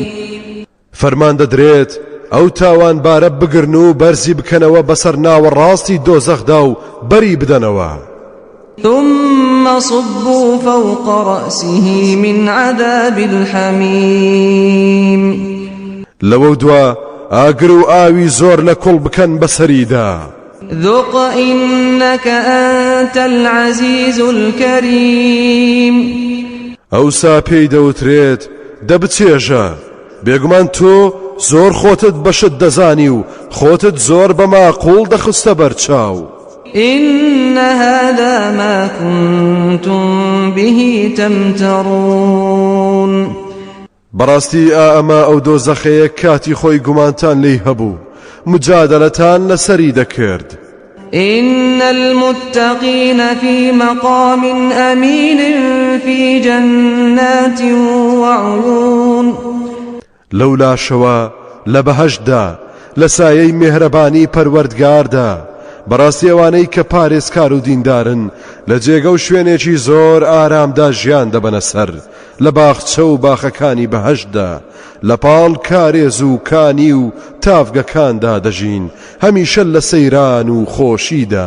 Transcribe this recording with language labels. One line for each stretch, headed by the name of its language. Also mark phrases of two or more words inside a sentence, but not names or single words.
Central Kurdish: فەرمان دەدرێت ئەو تاوان بارە بگرن و بەرزی بکەنەوە بەسەر ناوەڕاستی دۆزەخدا و بەری بدەنەوە
Arabic: ثم صبوا فوق رأسه من عذاب الحميم
Central Kurdish: لەوە دوا ئاگر و ئاوی زۆر لە کوڵ بکەن بەسەریدا
Arabic: ذق إنك أنت العزيز الكريم
Central Kurdish: ئەوسا پێی دەوترێت دەبچێژە بێگومان تۆ زۆر خۆتت بەشت دەزانی و خۆتت زۆر بە ماقوڵ دەخستە بەرچاو
Arabic: إن هذا ما كنتم به تمترون
Central Kurdish: بەڕاستی ئەمە ئەو دۆزەخەیە کاتی خۆی گومانتان لێی هەبوو مجادلەتان لەسەری دەکرد
Arabic: إن المتقين في مقام أمين في جنات وعيون
Central Kurdish: لەولا شەوە لە بەهەشتدا لە سایەی میهرەبانی پەروەردگاردا بەڕاستی ئەوانەی کە پارێزکار و دیندارن لە جێگە و شوێنێکی زۆر ئارامدا ژیان دەبەنە سەر لە باخچە و باخەکانی بەهەشتدا لە پاڵ کارێز و کانی و تافگەکاندا دەژین هەمیشە لە سەیران و خۆشیدان